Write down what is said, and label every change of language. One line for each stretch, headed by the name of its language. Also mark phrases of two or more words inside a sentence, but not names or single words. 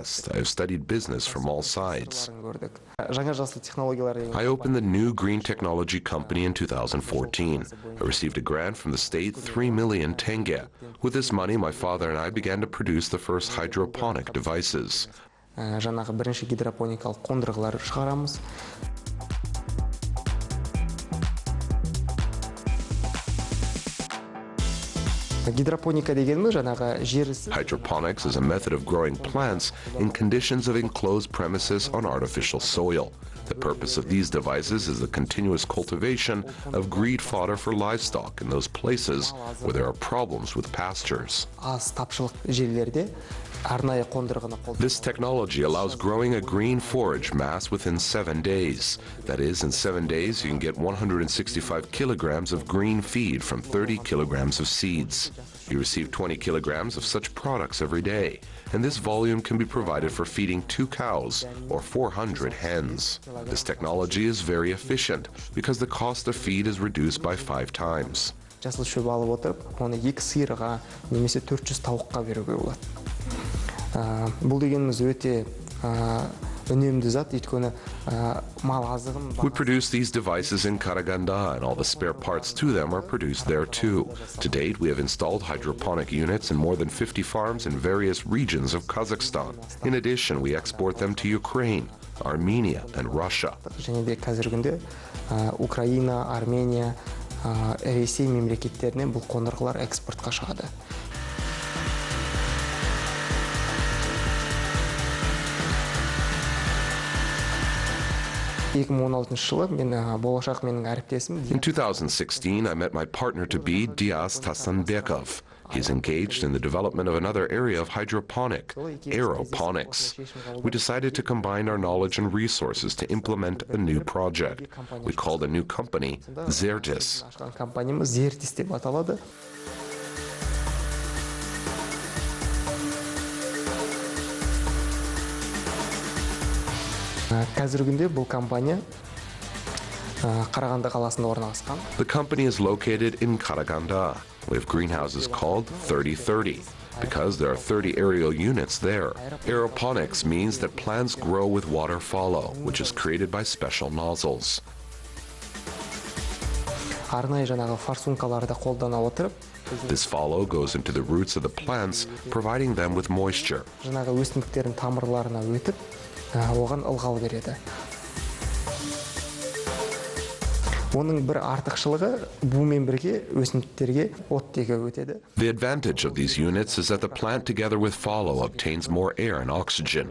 English: I have studied business from all sides. I opened the new green technology company in 2014. I received a grant from the state, 3 million tenge. With this money, my father and I began to produce the first hydroponic devices.
Kazakh: Жаңағы бірінші гидропоникалық қондырғылар шығарамыз. Гидропоника дегеніміз жаңағы жер.
English: Hydroponics is a method of growing plants in conditions of enclosed premises on artificial soil. The purpose of these devices is the continuous cultivation of green fodder for livestock in those places where there are problems with pastures.
Kazakh: Аз тапшылық жерлерде
English: This technology allows growing a green forage mass within 7 days. That is, in 7 days you can get 165 kilograms of green feed from 30 kilograms of seeds. You receive 20 kilograms of such products every day, and this volume can be provided for feeding 2 cows or 400 hens. This technology is very efficient because the cost of feed is reduced by 5 times.
Kazakh: Жасыл шөп алып отырып, оны 2 сиырға немесе 400 тауыққа беруге болады. Бұл дегеніміз өте үнемді зат, өйткені мал азығын.
English: We produce these devices in Karaganda, and all the spare parts to them are produced there too. To date, we have installed hydroponic units in more than 50 farms in various regions of Kazakhstan. In addition, we export them to Ukraine, Armenia, and Russia.
Kazakh: Және де қазіргі күнде Украина, Армения, Ресей мемлекеттеріне бұл қондырғылар экспортқа шығады. 2016 жылы мен болашақ менің әріптесім.
English: In 2016, I met my partner-to-be, Dias Tasanbekov. He's engaged in the development of another area of hydroponic, aeroponics. We decided to combine our knowledge and resources to implement a new project. We called the new company Zertis.
Kazakh: Компаниямыз Zertis деп аталады. Қазіргі күнде бұл компания Қарағанды қаласында орналасқан.
English: The company is located in Karaganda. We have greenhouses called 3030 because there are 30 aerial units there. Aeroponics means that plants grow with water follow, which is created by special nozzles.
Kazakh: Арнайы жаңағы форсункаларды қолдана отырып,
English: this follow goes into the roots of the plants, providing them with moisture.
Kazakh: Жаңағы өсімдіктердің тамырларына өтіп, оған ылғал береді. Оның бір артықшылығы бумен бірге өсімдіктерге оттегі өтеді.
English: The advantage of these units is that the plant together with fallow obtains more air and oxygen.